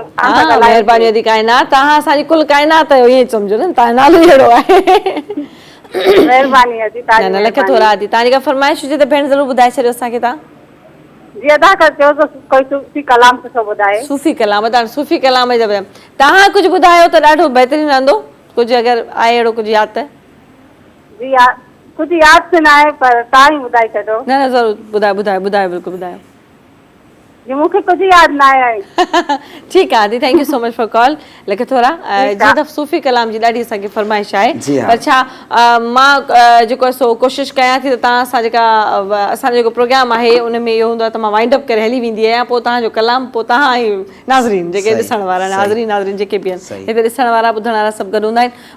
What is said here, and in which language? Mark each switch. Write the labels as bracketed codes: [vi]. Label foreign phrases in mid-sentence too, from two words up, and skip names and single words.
[sd] महिरबानी नदी काइनात, तव्हां असांजी कुल काइनात आहियो ईअं सम्झो न, तव्हांजो नालो ई अहिड़ो आहे। महिरबानी अदी न न लख थोरा थी। तव्हांजी का फरमाइश हुजे त भेण ज़रूरु ॿुधाए छॾियो असांखे तव्हां। जी अदा कर चयो त कोई सूफ़ी कलाम सुठो ॿुधाए। सूफ़ी कलाम, तव्हां सूफ़ी कलाम जा तव्हां कुझु ॿुधायो त ॾाढो बहितरीनु रहंदो। कुछ अगर आए अहिड़ो कुछ यादि त? जी कुछ याद से ना है पर तव्हां ई ॿुधाए छॾो। न न ज़रूरु ॿुधायो बिल्कुलु ॿुधायो। जी मूंखे कुछ याद ना आहे। [ur] ٹھیک ہے [en] आदि, thank you so much for call. [sd] लेकिन थोड़ा जी त सूफ़ी कलाम जी ॾाढी असांखे फरमाइश आहे, पर छा मां जेको सो कोशिशि कयां थी त तव्हां सां जेका असांजो जेको प्रोग्राम आहे उन में इहो हूंदो आहे त मां वाइंड अप करे हली वेंदी आहियां, पोइ तव्हांजो कलाम पोइ तव्हां ऐं नाज़रीन जेके ॾिसण वारा नाज़रीन जेके बि आहिनि हिते ॾिसण वारा ॿुधण वारा सभु गॾु हूंदा आहिनि।